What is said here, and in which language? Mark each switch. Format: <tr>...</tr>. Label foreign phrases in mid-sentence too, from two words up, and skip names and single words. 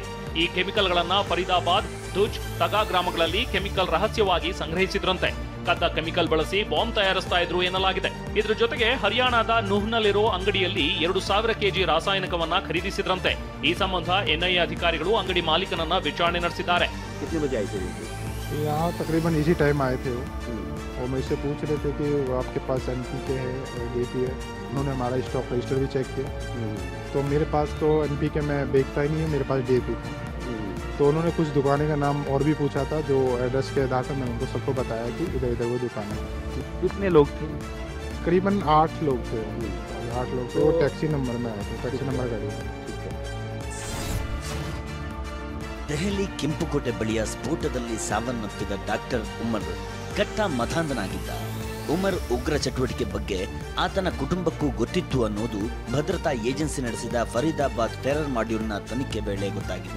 <kn>ಈ ಕೆಮಿಕಲ್ಗಳನ್ನ ಫರೀದಾಬಾದ್, ದುಜ್, ತಗಾ ಗ್ರಾಮಗಳಲ್ಲಿ ಕೆಮಿಕಲ್ ರಹಸ್ಯವಾಗಿ ಸಂಗ್ರಹಿಸಿದ್ರಂತೆ. ಕದ್ದ ಕೆಮಿಕಲ್ ಬಳಸಿ ಬಾಂಬ್ ತಯಾರಿಸ್ತಾ ಇದ್ರು ಎನ್ನಲಾಗಿದೆ. ಇದ್ರ ಜೊತೆಗೆ ಹರಿಯಾಣದ ನುಹ್ನಲ್ಲಿರೋ ಅಂಗಡಿಯಲ್ಲಿ 2,000 ಕೆಜಿ ರಾಸಾಯನಿಕವನ್ನ ಖರೀದಿಸಿದ್ರಂತೆ. ಈ ಸಂಬಂಧ ಎನ್ಐಎ ಅಧಿಕಾರಿಗಳು ಅಂಗಡಿ ಮಾಲೀಕನನ್ನ ವಿಚಾರಣೆ ನಡೆಸಿದ್ದಾರೆ.</kn> <hi>यहाँ तकरीबन इसी टाइम आए थे वो, और मुझसे पूछ रहे थे कि आपके पास NPK है और DAP है. उन्होंने हमारा</hi> <en>stock register</en> <hi>भी चेक किया, तो मेरे पास तो NPK मैं बेचता ही नहीं हूँ, मेरे पास DAP था. तो उन्होंने कुछ दुकानें का नाम और भी पूछा था, जो एड्रेस के आधार पर मैंने उनको सबको बताया कि इधर इधर वो दुकान है. कितने लोग थे? करीबन 8 लोग थे. 8 लोग थे. वो</hi> <en>taxi number</en> <hi>में आए थे,</hi> <en>taxi number</en> <hi>गाड़ी में.</hi> <kn>ದೆಹಲಿ ಕೆಂಪುಕೋಟೆ ಬಳಿಯ ಸ್ಫೋಟದಲ್ಲಿ ಸಾವನ್ನಪ್ಪಿದ ಡಾಕ್ಟರ್ ಉಮರ್ ಕಟ್ಟ ಮತಾಂಧನಾಗಿದ್ದ. ಉಮರ್ ಉಗ್ರ ಚಟುವಟಿಕೆ ಬಗ್ಗೆ ಆತನ ಕುಟುಂಬಕ್ಕೂ ಗೊತ್ತಿತ್ತು ಅನ್ನೋದು ಭದ್ರತಾ ಏಜೆನ್ಸಿ ನಡೆಸಿದ ಫರೀದಾಬಾದ್</kn> <en>terror module</en> <kn>ತನಿಖೆ ವೇಳೆ ಗೊತ್ತಾಗಿದೆ.</kn>